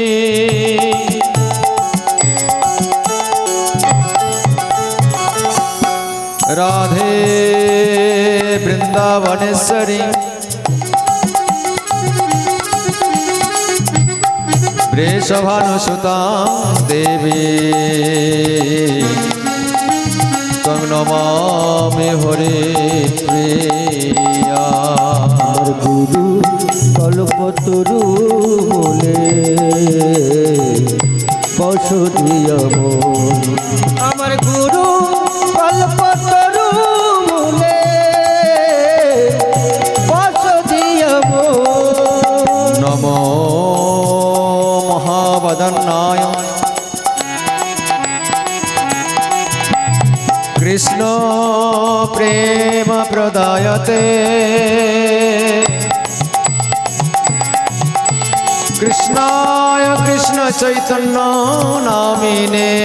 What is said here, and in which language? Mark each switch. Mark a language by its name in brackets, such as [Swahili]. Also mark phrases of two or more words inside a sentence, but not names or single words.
[Sanskrit] राधे वृंदावनेश्वरी वृषभानुसुता देवी तं नमामि हरिप्रिया [Bangla] আমার গুরু কল্পতরু মূলে বসুধিয় মন আমার গুরু কল্পতরু মূলে বসুধিয় মন [Sanskrit] नमो महावदन्नाय कृष्ण प्रेम प्रदायते कृष्णाय कृष्ण चैतन्य नामिने